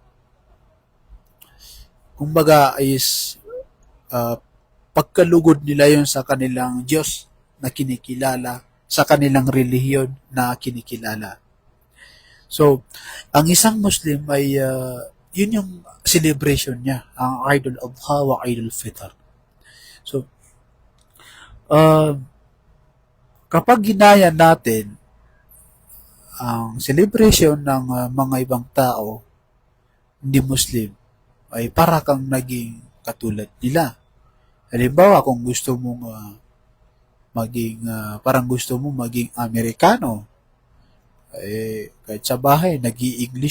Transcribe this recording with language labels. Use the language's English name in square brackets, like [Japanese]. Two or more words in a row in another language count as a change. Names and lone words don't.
[Filipino] Kumbaga is pagkalugod nila yon sa kanilang Diyos na kinikilala, sa kanilang relihiyon na kinikilala. So, ang isang Muslim ay yun yung celebration niya, ang Eid al-Adha wa Eid al-Fitr. So, kapag ginaya natin ang celebration ng mga ibang tao, hindi Muslim, ay para kang naging katulad nila. Halimbawa, kung gusto mong parang gusto mong maging Amerikano, kahit sa bahay, nag-i-English ka.